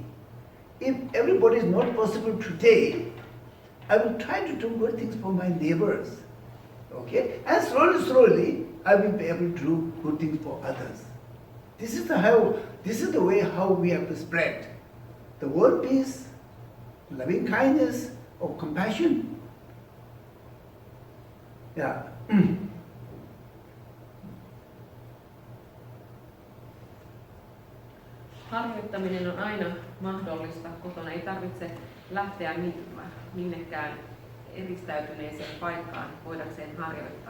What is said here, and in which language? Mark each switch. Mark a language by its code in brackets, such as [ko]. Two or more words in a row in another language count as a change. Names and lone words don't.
[en] If everybody is not possible today, I will try to do good things for my neighbors, okay? And slowly, I will be able to do good things for others. This is the way how we have to spread the world peace, loving kindness, or compassion. Yeah. [fi] Harjoittaminen on aina mahdollista kotona. Ei tarvitse lähteä minnekään eristäytyneeseen paikkaan voidakseen harjoittaa.